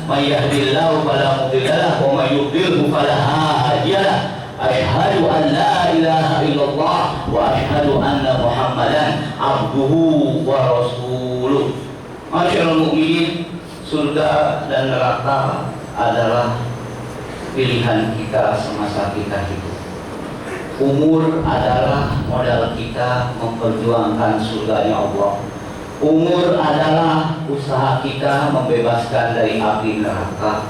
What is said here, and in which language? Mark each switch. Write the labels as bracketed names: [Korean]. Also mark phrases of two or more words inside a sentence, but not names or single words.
[Arabic] من يهده الله فلا مضل له ومن يضلل فلا هادي له. أشهد أن لا إله إلا الله وأشهد أن محمدا عبده ورسوله. ما شاء الله مؤمنين, [Indonesian] surga dan neraka adalah pilihan kita semasa kita hidup. Umur adalah modal kita memperjuangkan surganya Allah. Umur adalah usaha kita membebaskan dari api neraka.